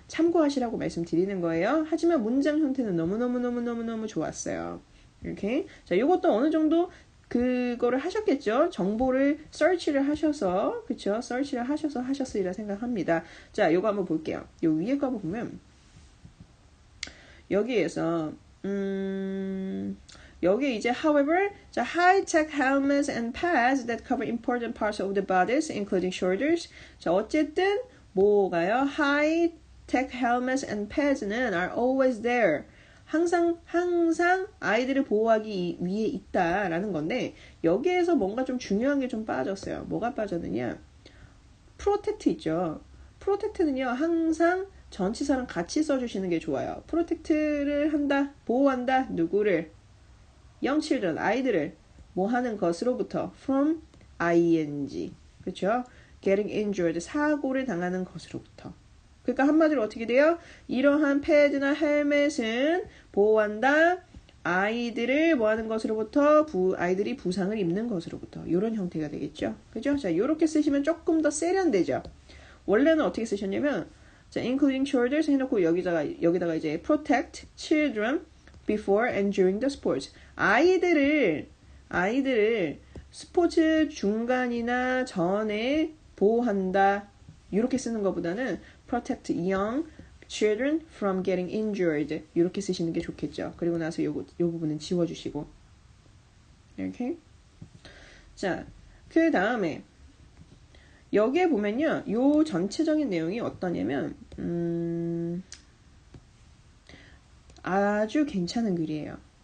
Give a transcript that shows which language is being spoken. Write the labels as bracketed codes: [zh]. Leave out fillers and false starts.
[ko] 참고하시라고 말씀드리는 거예요. 하지만 문장 형태는 너무너무 좋았어요. 이렇게. 자, 이것도 어느 정도 그거를 하셨겠죠? 정보를 서치를 하셔서, 그쵸? 서치를 하셔서 하셨으리라 생각합니다. 자, 요거 한번 볼게요. 요 위에 거 한번 보면 여기에서 여기 이제 [en] however, 자, high-tech helmets and pads that cover important parts of the bodies, including shoulders. [ko] 자, 어쨌든 뭐가요? [en] high-tech helmets and pads는 are always there. [ko] 항상 아이들을 보호하기 위해 있다라는 건데 여기에서 뭔가 좀 중요한 게 좀 빠졌어요. 뭐가 빠졌느냐? protect 있죠. protect는요. 항상 전치사랑 같이 써주시는 게 좋아요. protect를 한다, 보호한다, 누구를? [en] young children, [ko] 아이들을 뭐 하는 것으로부터 from ing, 그렇죠? [en] getting injured, [ko] 사고를 당하는 것으로부터. 그러니까 한마디로 어떻게 돼요? 이러한 패드나 헬멧은 보호한다, 아이들을 뭐 하는 것으로부터 아이들이 부상을 입는 것으로부터 이런 형태가 되겠죠. 그죠? 자, 이렇게 쓰시면 조금 더 세련되죠. 원래는 어떻게 쓰셨냐면 자, including shoulders 해놓고 여기다가 이제 [en] protect children before and during the sports. [ko] 아이들을 스포츠 중간이나 전에 보호한다. 이렇게 쓰는 것보다는 [en] protect young children from getting injured. [ko] 이렇게 쓰시는 게 좋겠죠. 그리고 나서 요 부분은 지워주시고. 이렇게. 자, 그 다음에 여기에 보면요. 요 전체적인 내용이 어떠냐면 아주 괜찮은 글이에요.